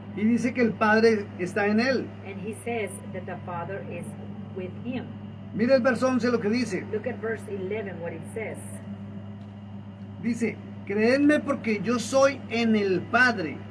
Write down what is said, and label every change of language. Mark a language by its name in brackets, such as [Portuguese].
[Spanish] Y dice que el Padre está en él. [English] and he says that the Father is with him. [Spanish] Mira el verso 11 lo que dice. [English] Look at verse 11, what it says. [Spanish] Dice, creedme porque yo soy en el Padre